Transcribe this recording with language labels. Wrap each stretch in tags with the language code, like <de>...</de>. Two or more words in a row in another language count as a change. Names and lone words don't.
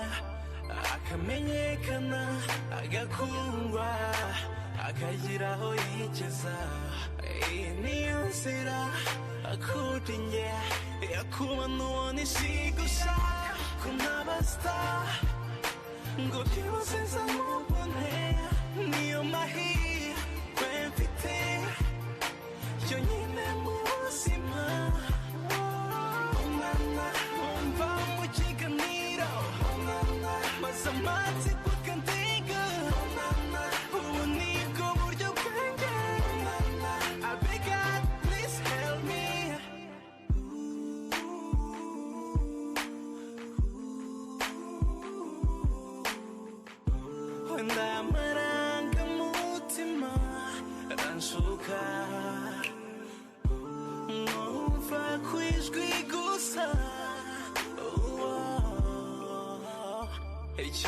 <rw>akamenyekana agakundwa akagira aho yigeza iyi niyo nzira akudinye yakuba nubona ishigusha kunaba star ngo byose nzamubone niyo mahirwe mfite yonyine mu buzima umwana wumva mu kiganiro maze amatsiko akandenga ubu nibwo buryo bwanjye</rw> <en>I beg God please help me</en> <rw>wenda amarangamutima aranshuka numva ku ijwi gusa icyo</rw>